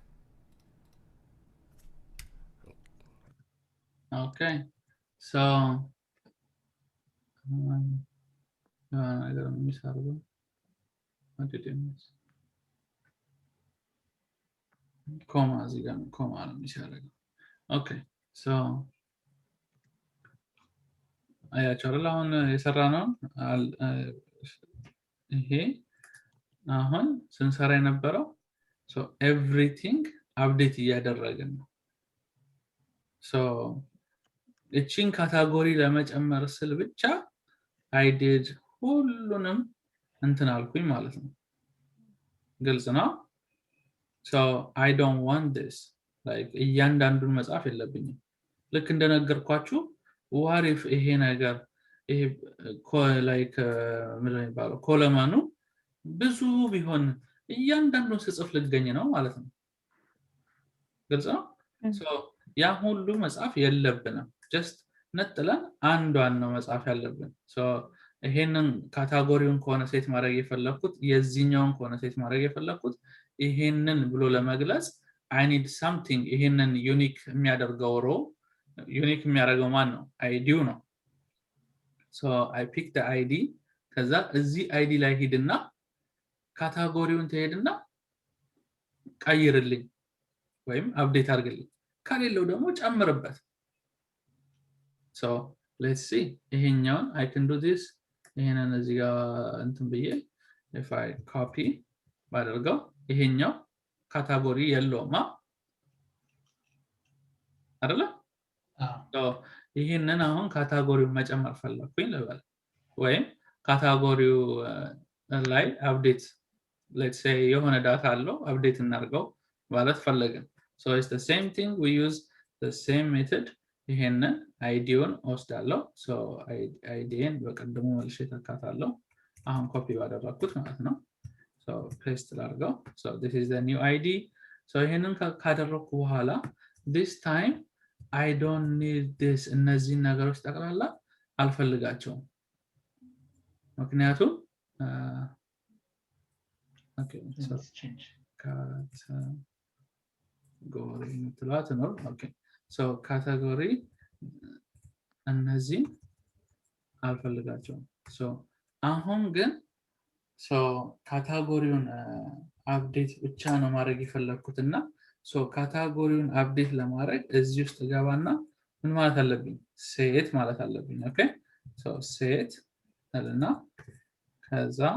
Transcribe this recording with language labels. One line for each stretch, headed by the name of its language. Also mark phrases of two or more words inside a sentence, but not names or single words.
English: Okay, so I got miss Harbo. What did you miss? Comma, again, comma, miss Harbo.
Amharic: Okay, so አያቸዋል አሁን የሰራ ነው ይሄ አሁን ስንሰራ የነበረው
English: so everything update
Amharic: እያደረግን ነው so እቺን ካታጎሪ ለመጨመር ስል ብቻ
English: I did
Amharic: ሁሉንም እንትን አልኩኝ ማለት ነው ግልጽ ነው
English: so I don't want this like
Amharic: እያንዳንዱን መጻፍ የለብኝም ልክ እንደነገርኳችሁ
English: what if
Amharic: ይሄ ነገር ይሄ like ምን ይባላል ኮለማኑ ብዙ ቢሆን እያንዳንዱን ስጽፍ ልገኝ ነው ማለት ነው ግልጽ ነው so ያ ሁሉ መጻፍ የለብንም just ነጥለን አንዷን ነው መጻፍ ያለብን so ይሄንን ካታጎሪውን ከሆነ ሴት ማድረግ የፈለኩት የዚህኛውን ከሆነ ሴት ማድረግ የፈለኩት ይሄንን ብሎ ለመግለጽ
English: I need something
Amharic: ይሄንን ዩኒክ የሚያደርገው ሮ ዩኒክ የሚያደርገው ማን ነው አይዲው ነው
English: so I pick the ID
Amharic: ከዛ እዚህ ID ላይ ሄድና ካታጎሪውን ትሄድና ቀይርልኝ ወይም አፕዴት አድርግልኝ ካሌለው ደግሞ ጨምርበት
English: so let's see
Amharic: ይሄኛውን
English: I can do this
Amharic: ይሄንን እዚህ ጋር እንትን ብዬ
English: if I copy
Amharic: ባደርገው ይሄኛው ካታጎሪ የለውማ አይደለ so ይሄንን አሁን ካታጎሪውን መጨመር ፈለኩኝ ልበል ወይም ካታጎሪው ላይ አፕዴት
English: let's say
Amharic: የሆነ ዳታ አለው አፕዴት እናርገው ማለት ፈለግን
English: so it's the same thing we use the same method
Amharic: ይሄንን አይዲውን ወስዳለሁ so አይዲን በቀደሙ መልሼ ተካታለሁ አሁን ኮፒ ባደረኩት ማለት ነው
English: so paste
Amharic: ላርገው
English: so this is the new id so
Amharic: ይሄንን ካደረኩ በኋላ
English: this time I don't need this
Amharic: እነዚህ ነገሮች ጠቅላላ አልፈልጋቸውም ምክንያቱም
English: okay so
Amharic: change category እንትላት ነው
English: okay so category
Amharic: እነዚህ አልፈልጋቸውም so አሁን ግን so ካታጎሪውን አፕዴት ብቻ ነው ማድረግ የፈለኩትና so ካታጎሪውን አፕዴት ለማድረግ እዚህ ውስጥ ገባና ምን ማለት አለብኝ ሴት ማለት አለብኝ
English: okay so
Amharic: ሴት እና ከዛ